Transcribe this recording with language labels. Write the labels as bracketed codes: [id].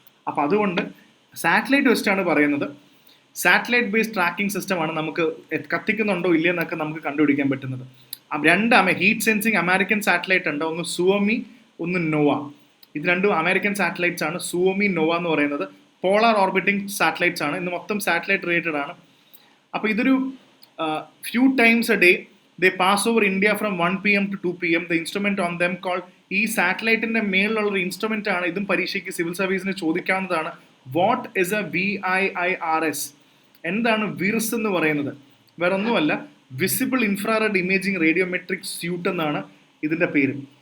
[ml] അപ്പോൾ അതുകൊണ്ട് സാറ്റലൈറ്റ് വെച്ചിട്ടാണ് പറയുന്നത്. സാറ്റലൈറ്റ് ബേസ്ഡ് ട്രാക്കിംഗ് സിസ്റ്റമാണ് നമുക്ക് കത്തിക്കുന്നുണ്ടോ ഇല്ലയെന്നൊക്കെ നമുക്ക് കണ്ടുപിടിക്കാൻ പറ്റുന്നത്. 2 ഹീറ്റ് സെൻസിങ് അമേരിക്കൻ സാറ്റലൈറ്റ് ഉണ്ട്. ഒന്ന് സുവോമി, ഒന്ന് നോവ. ഇത് 2 അമേരിക്കൻ സാറ്റലൈറ്റ്സ് ആണ്. സുവോമി, നോവ എന്ന് പറയുന്നത് പോളാർ ഓർബിറ്റിംഗ് സാറ്റലൈറ്റ്സ് ആണ്. ഇന്ന് മൊത്തം സാറ്റലൈറ്റ് റിലേറ്റഡ് ആണ്. അപ്പോൾ ഇതൊരു [en] few times a day they pass over India from 1 PM to 2 PM. The instrument on them called, [ml] ഈ സാറ്റലൈറ്റിന്റെ മേളിലുള്ള ഇൻസ്ട്രുമെന്റ് ആണ്. ഇതും പരീക്ഷയ്ക്ക് സിവിൽ സർവീസിന് ചോദിക്കാവുന്നതാണ്. [en] What is a VIIRS? [ml] എന്താണ് വിർസ് എന്ന് പറയുന്നത്? വേറെ ഒന്നുമല്ല, visible infrared imaging radiometric suit എന്നാണ് ഇതിന്റെ പേര്.